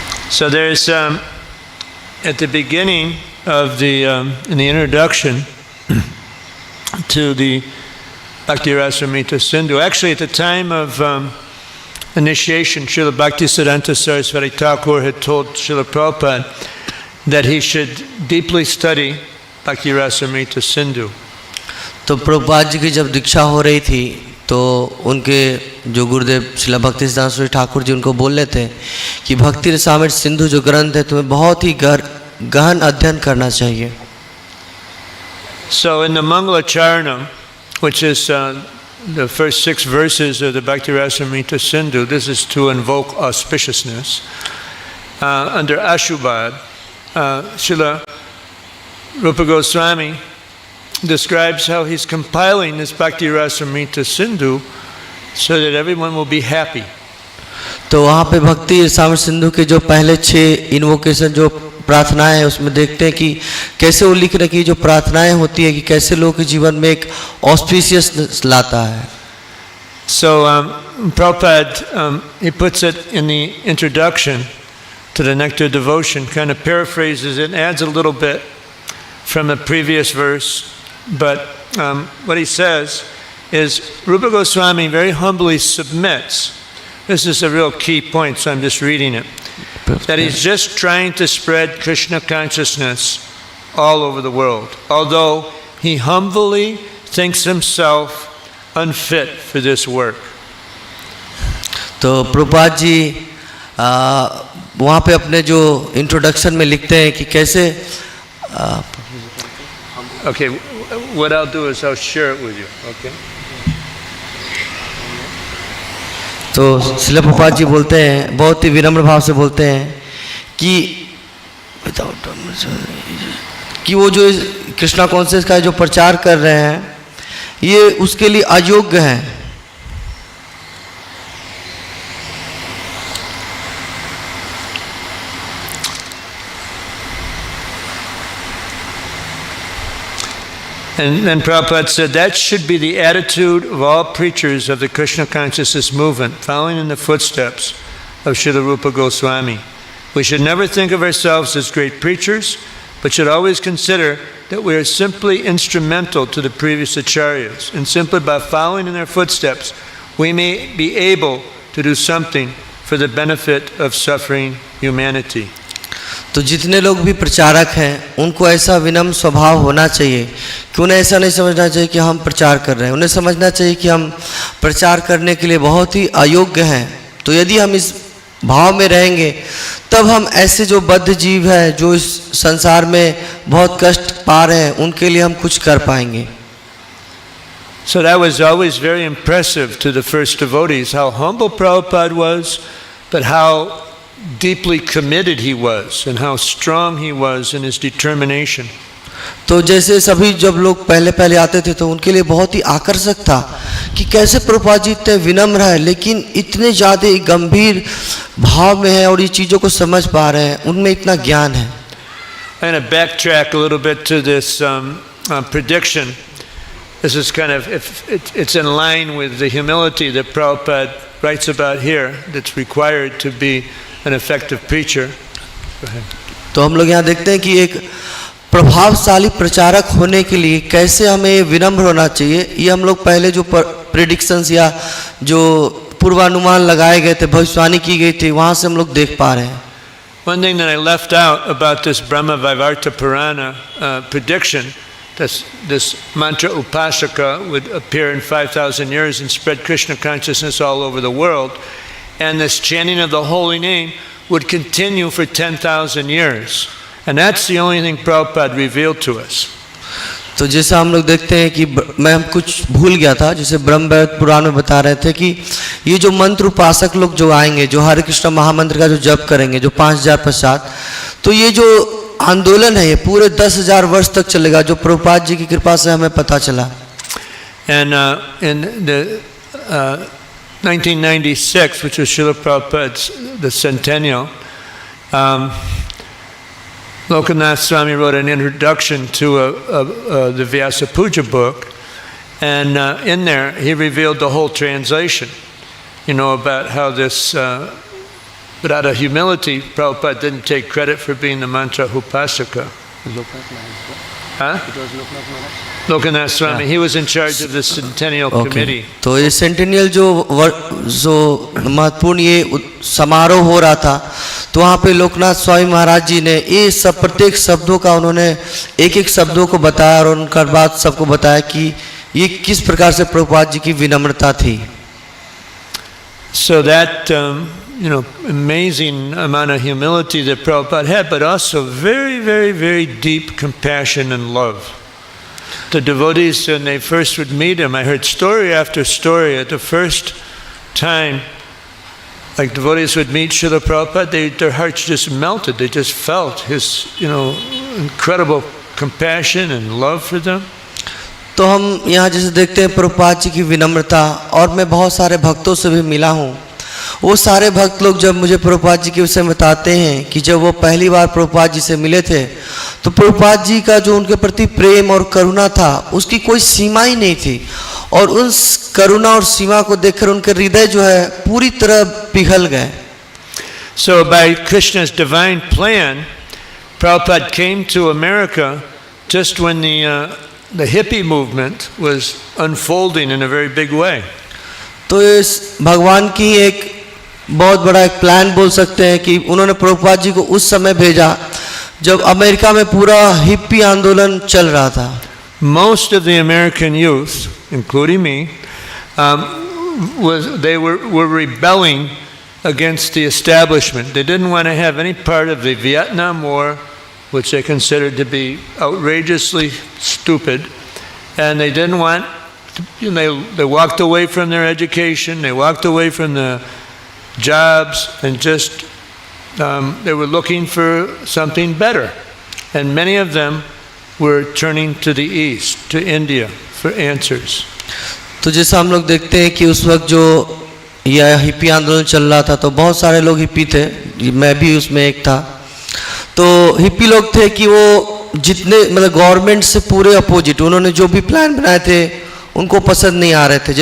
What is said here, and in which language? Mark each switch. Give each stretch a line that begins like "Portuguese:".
English: So there's at the beginning of the in the introduction to the Bhakti Rasamrita Sindhu, actually at the time of initiation, Srila Bhaktisiddhanta Saraswati Thakur had told Srila Prabhupada that he should deeply study Bhakti Rasamrita Sindhu.
Hindi: तो प्रभुपाद जी की जब दीक्षा हो रही थी तो उनके जो गुरुदेव श्रील भक्तिसिद्धांत सरस्वती ठाकुर जी उनको बोल रहे थे कि भक्ति रसामृत सिंधु जो ग्रंथ है तुम्हें बहुत ही गहन अध्ययन करना चाहिए.
English: So in the Mangalacharanam, which is the first 6 verses of the Bhakti Rasamrita Sindhu, this is to invoke auspiciousness. Under Ashubad, Srila Rupa Goswami describes how he's compiling this Bhakti Rasamrita Sindhu so that everyone will be happy.
Hindi: तो वहाँ पे भक्ति रसामृत सिंधु के जो पहले 6 invocation जो प्रार्थनाएं हैं उसमें देखते हैं कि कैसे वो लिख रहे कि जो प्रार्थनाएं होती है कि कैसे लोग के जीवन में एक ऑस्पिशियस लाता है.
English: So Prabhupada, he puts it in the introduction to the Nectar Devotion, kind of paraphrases it and adds a little bit from the previous verse. But what he says is Rupa Goswami very humbly submits. This is a real key point, so I'm just reading it. That he's just trying to spread Krishna consciousness all over the world, although he humbly thinks himself unfit for this work.
Hindi: तो प्रभुपाद जी वहाँ पे अपने जो introduction में लिखते हैं कि कैसे
English: Okay, what I'll do is I'll share it with you, okay?
Hindi: तो श्रील प्रभुपाद जी बोलते हैं, बहुत ही विनम्र भाव से बोलते हैं कि वो जो कृष्णा कॉन्शियस का जो प्रचार कर रहे हैं ये उसके लिए अयोग्य है।
English: And then Prabhupada said that should be the attitude of all preachers of the Krishna consciousness movement, following in the footsteps of Srila Rupa Goswami. We should never think of ourselves as great preachers, but should always consider that we are simply instrumental to the previous acharyas, and simply by following in their footsteps, we may be able to do something for the benefit of suffering humanity.
Hindi: तो जितने लोग भी प्रचारक हैं उनको ऐसा विनम्र स्वभाव होना चाहिए कि उन्हें ऐसा नहीं समझना चाहिए कि हम प्रचार कर रहे हैं, उन्हें समझना चाहिए कि हम प्रचार करने के लिए बहुत ही अयोग्य हैं। तो यदि हम इस भाव में रहेंगे तब हम ऐसे जो बद्ध जीव हैं जो इस संसार में बहुत कष्ट पा रहे हैं उनके लिए हम कुछ कर पाएंगे।
English: So that was always very impressive to the first devotees, how humble Prabhupada was, but how deeply committed he was and how strong he was in his determination.
Hindi: तो जैसे सभी जब लोग पहले पहले आते थे तो उनके लिए बहुत ही आकर्षक था कि कैसे प्रभुपाद जी इतने विनम्र है लेकिन इतने ज़्यादा गंभीर भाव में है और ये चीज़ों को समझ पा रहे हैं, उनमें इतना ज्ञान है।
English: I'm going to backtrack a little bit to this prediction. This is kind of, it's in line with the humility that Prabhupada writes about here that's required to be an effective preacher. Go ahead.
Hindi: तो हम लोग यहाँ देखते हैं कि एक प्रभावशाली प्रचारक होने के लिए कैसे हमें विनम्र होना चाहिए। ये हम लोग पहले जो प्रेडिक्शंस या जो पूर्वानुमान लगाए गए थे, भविष्यवाणी की गई थी, वहाँ से हम लोग देख पा रहे हैं।
English: One thing that I left out about this Brahma Vaivarta Purana prediction, this mantra Upasaka would appear in 5,000 years and spread Krishna consciousness all over the world, and this chanting of the holy name would continue for 10,000 years. And that's the only thing Prabhupada revealed to us.
Hindi: तो जैसा हम लोग देखते हैं कि मैं हम कुछ भूल गया था, जैसे ब्रह्म वैवर्त पुराण में बता रहे थे कि ये जो मंत्र उपासक लोग जो आएंगे, जो हरे कृष्ण महामंत्र का जो जप करेंगे, जो 5000 पश्चात, तो ये जो आंदोलन है ये पूरे 10,000 वर्ष तक चलेगा, जो प्रभुपाद जी की कृपा से हमें पता चला।
English: And in the 1996, which was Srila Prabhupada's the centennial, Lokanath Swami wrote an introduction to the Vyasa Puja book, and in there he revealed the whole translation, about how this, but out of humility, Prabhupada didn't take credit for being the mantra Upasaka. Huh? Lokanath Swami, he was in charge of the centennial committee.
Hindi: तो ये centennial जो महत्वपूर्ण ये समारोह हो रहा था, तो वहाँ पे लोकनाथ स्वामी महाराज जी ने ये सब प्रत्येक शब्दों का उन्होंने एक एक शब्दों को बताया और उनका बाद सबको बताया कि ये किस प्रकार से प्रभुपाद जी की विनम्रता थी।
English: So that amazing amount of humility that Prabhupada had, but also very, very, very deep compassion and love. The devotees, when they first would meet him, I heard story after story. At the first time, like devotees would meet Srila Prabhupada, their hearts just melted. They just felt his, incredible compassion and love for them.
Hindi: तो हम यहाँ जैसे देखते हैं प्रभुपाद जी की विनम्रता, और मैं बहुत सारे भक्तों से भी मिला हूँ। वो सारे भक्त लोग जब मुझे प्रभुपाद जी के विषय में बताते हैं कि जब वो पहली बार प्रभुपाद जी से मिले थे तो प्रभुपाद जी का जो उनके प्रति प्रेम और करुणा था उसकी कोई सीमा ही नहीं थी, और उस करुणा और सीमा को देखकर उनके हृदय जो है पूरी तरह पिघल गए।
English: So by Krishna's divine plan, Prabhupada came to America just when the hippie movement was unfolding in a very big way.
Hindi: तो इस भगवान की एक बहुत बड़ा एक प्लान बोल सकते हैं कि उन्होंने प्रभुपाद जी को उस समय भेजा जब अमेरिका में पूरा हिप्पी आंदोलन चल रहा था।
English: Most of the American youth, including me, were rebelling against the establishment. They didn't want to have any part of the Vietnam War, which they considered to be outrageously stupid, and they didn't want they walked away from their education, they walked away from the jobs, and just they were looking for something better. And many of them were turning to the east, to India, for answers.
Hindi: तो जैसा हम लोग देखते हैं कि उस वक्त जो यह हिप्पी आंदोलन चल रहा था तो बहुत सारे लोग हिप्पी थे, मैं भी उसमें एक था। तो हिप्पी लोग थे कि वो जितने मतलब गवर्नमेंट से पूरे अपोजिट, उन्होंने जो भी प्लान बनाए थे उनको पसंद नहीं आ रहे थे।